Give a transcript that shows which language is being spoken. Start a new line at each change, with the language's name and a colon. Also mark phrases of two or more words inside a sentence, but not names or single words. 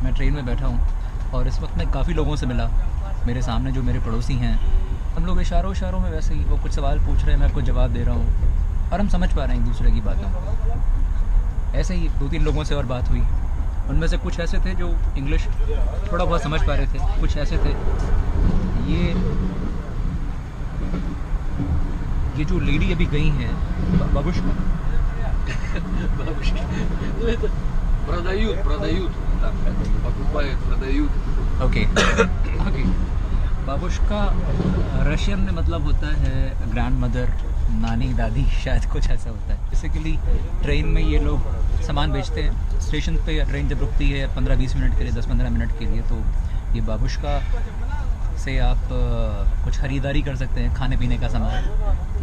Hindi: मैं ट्रेन में बैठा हूँ और इस वक्त मैं काफ़ी लोगों से मिला। मेरे सामने जो मेरे पड़ोसी हैं, हम लोग इशारों में वैसे ही वो कुछ सवाल पूछ रहे हैं, मैं कुछ जवाब दे रहा हूँ और हम समझ पा रहे हैं एक दूसरे की बातों। ऐसे ही 2-3 लोगों से और बात हुई। उनमें से कुछ ऐसे थे जो इंग्लिश थोड़ा बहुत समझ पा रहे थे, कुछ ऐसे थे। ये जो लेडी अभी गई हैं, बाबुश्का,
Russian: Продают. Так, покупают, продают.
Hindi: ओके। बाबुश्का रशियन में मतलब होता है
English: grand mother,
Hindi: नानी, दादी, शायद कुछ ऐसा होता है। बेसिकली ट्रेन में ये लोग सामान बेचते हैं। स्टेशन पे ट्रेन जब रुकती है 15-20 मिनट के लिए, 10-15 मिनट के लिए, तो ये बाबुश्का से आप कुछ ख़रीदारी कर सकते हैं, खाने पीने का सामान।